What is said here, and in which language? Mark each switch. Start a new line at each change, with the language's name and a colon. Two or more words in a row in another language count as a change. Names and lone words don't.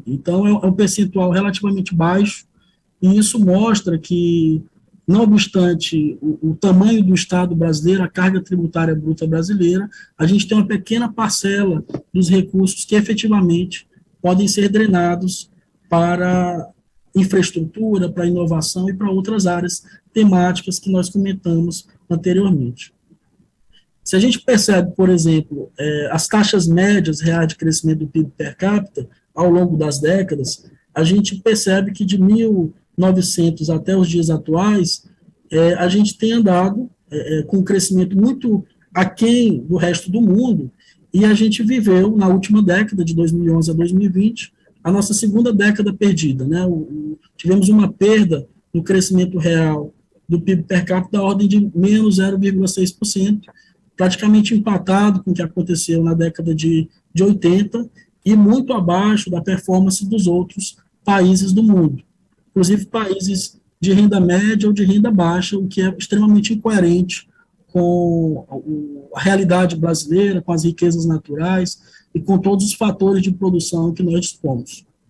Portuguese: Então, é um percentual relativamente baixo, e isso mostra que, não obstante o tamanho do Estado brasileiro, a carga tributária bruta brasileira, a gente tem uma pequena parcela dos recursos que efetivamente podem ser drenados para infraestrutura, para inovação e para outras áreas temáticas que nós comentamos anteriormente. Se a gente percebe, por exemplo, as taxas médias reais de crescimento do PIB per capita ao longo das décadas, a gente percebe que de 1900 até os dias atuais, a gente tem andado com um crescimento muito aquém do resto do mundo, e a gente viveu, na última década, de 2011 a 2020, a nossa segunda década perdida, né? Tivemos uma perda no crescimento real do PIB per capita da ordem de menos 0,6%, praticamente empatado com o que aconteceu na década de 80 e muito abaixo da performance dos outros países do mundo, inclusive países de renda média ou de renda baixa, o que é extremamente incoerente com a realidade brasileira, com as riquezas naturais e com todos os fatores de produção que nós dispomos.